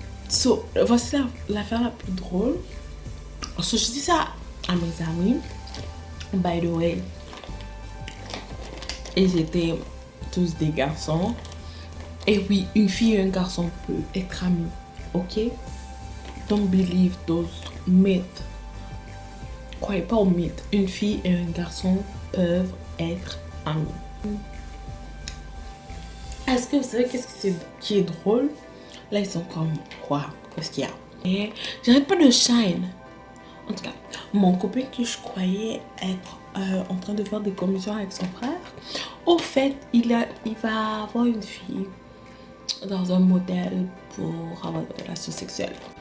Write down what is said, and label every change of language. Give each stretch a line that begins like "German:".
French: So, voici l'affaire la plus drôle. So, je dis ça à mes amis.
English: By the way,
French: ils étaient tous des garçons. Et oui, une fille et un garçon peuvent être amis. Ok?
English: Don't believe those myths.
French: Croyez pas aux mythes. Une fille et un garçon peuvent être amis. Est-ce que vous savez qu'est-ce qui est drôle? Là, ils sont comme quoi? Qu'est-ce qu'il y a? Et j'arrête pas de shine. En tout cas, mon copain que je croyais être en train de faire des commissions avec son frère, au fait, il va avoir une fille dans un modèle pour avoir des relations sexuelles.